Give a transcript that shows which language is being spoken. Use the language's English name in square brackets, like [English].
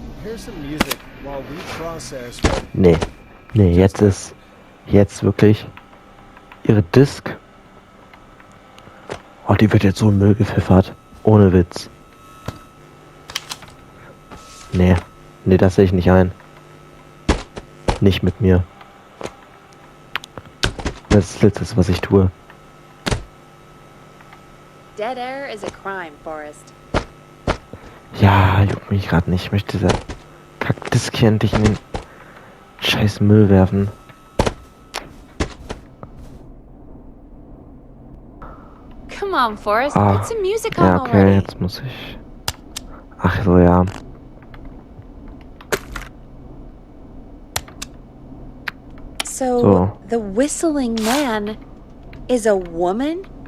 [English] Here's some music while we process what... [German] Nee, jetzt wirklich ihre Disc. Oh, die wird jetzt so in Müll gepfeffert. Ohne Witz. Nee, das sehe ich nicht ein. Nicht mit mir. Das ist das Letzte, was ich tue. [English] Dead air is a crime, Forrest. [German] Ja, juckt mich gerade nicht. Ich möchte diese Kackdisk hier endlich in den scheiß Müll werfen. [English] Come on, Forrest, put some music on [German] Ja, okay, [English] already. [German] jetzt muss ich... Ach so, ja. [English] So, the whistling man is a woman?